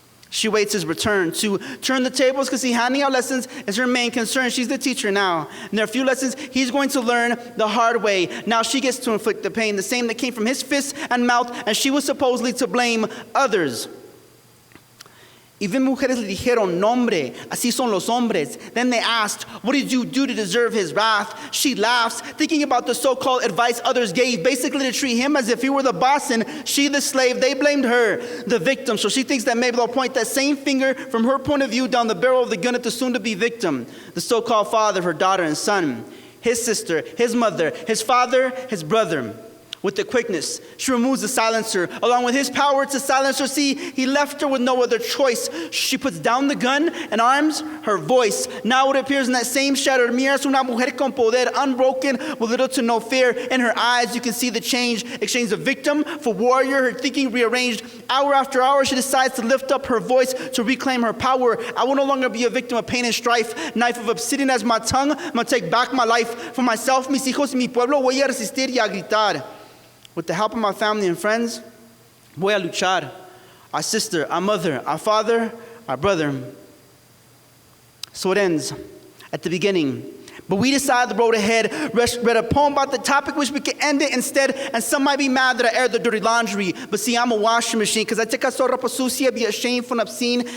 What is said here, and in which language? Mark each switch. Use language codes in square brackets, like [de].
[en] She waits his return to turn the tables because handing out lessons is her main concern. She's the teacher now. And there are a few lessons he's going to learn the hard way. Now she gets to inflict the pain, the same that came from his fists and mouth, and she was supposedly to blame others. Even [es] mujeres le dijeron, nombre, así son los hombres. [en] Then they asked, what did you do to deserve his wrath? She laughs, thinking about the so-called advice others gave, basically to treat him as if he were the boss and she the slave. They blamed her, the victim. So she thinks that maybe they'll point that same finger from her point of view down the barrel of the gun at the soon-to-be victim, the so-called father of her daughter and son, his sister, his mother, his father, his brother. With the quickness, she removes the silencer. Along with his power to silence her, see, he left her with no other choice. She puts down the gun and arms her voice. Now it appears in that same shattered mirror, [es] es una mujer con poder, [en] unbroken, with little to no fear. In her eyes, you can see the change. Exchange of victim for warrior, her thinking rearranged. Hour after hour, she decides to lift up her voice to reclaim her power. I will no longer be a victim of pain and strife. Knife of obsidian as my tongue. I'm going to take back my life for myself, [es] mis hijos y mi pueblo. Voy a resistir y a gritar. [en] With the help of my family and friends, [es] voy a luchar. [en] Our sister, our mother, our father, our brother. So it ends at the beginning. But we decided the road ahead, read a poem about the topic, wish we could end it instead. And some might be mad that I aired the dirty laundry. But see, I'm a washing machine, because I take out so [es] ropa sucia, [en] be ashamed from obscene.